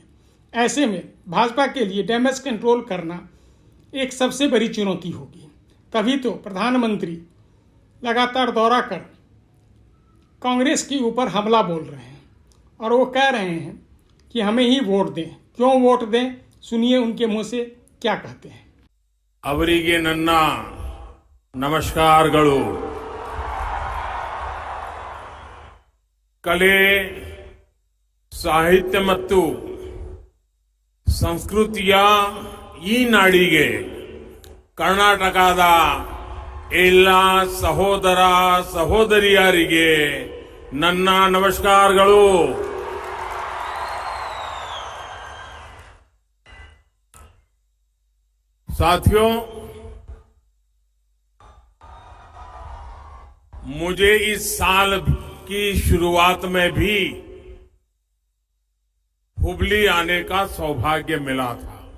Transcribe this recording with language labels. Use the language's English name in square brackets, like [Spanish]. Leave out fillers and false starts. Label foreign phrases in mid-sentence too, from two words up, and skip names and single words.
[Hindi] ऐसे में भाजपा के लिए [English] damage control [Hindi] करना एक सबसे बड़ी चुनौती होगी। तभी तो प्रधानमंत्री लगातार दौरा कर कांग्रेस के ऊपर हमला बोल रहे हैं, और वो कह रहे हैं कि हमें ही वोट दें। क्यों वोट दें? सुनिए उनके मुंह से क्या कहते हैं। [Kannada] ಅವರಿಗೆ ನನ್ನ ನಮಸ್ಕಾರಗಳು। ಕಲೆ, ಸಾಹಿತ್ಯ ಮತ್ತು ಸಂಸ್ಕೃತಿಯ ಈ ನಾಡಿಗೆ ಕರ್ನಾಟಕದ ಎಲ್ಲ ಸಹೋದರ ಸಹೋದರಿಯರಿಗೆ ನನ್ನ ನಮಸ್ಕಾರಗಳು. [Hindi] साथियों, मुझे इस साल की शुरुआत में भी हुबली आने का सौभाग्य मिला था.